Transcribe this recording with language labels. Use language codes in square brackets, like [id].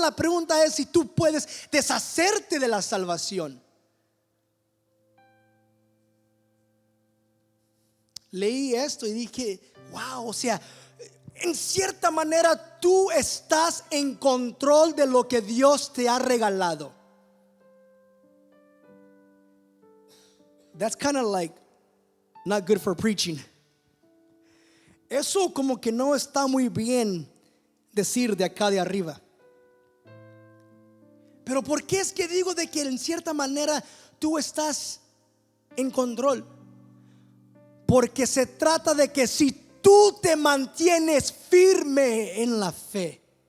[es] La pregunta es si tú puedes deshacerte de la salvación. Leí esto y dije, [en] wow, [es] o sea, en cierta manera tú estás en control de lo que Dios te ha regalado. [en] That's kind of like not good for preaching. [es] Eso como que no está muy bien decir de acá de arriba. Pero ¿por qué es que digo de que en cierta manera tú estás en control? Porque se trata de que si tú te mantienes firme en la fe.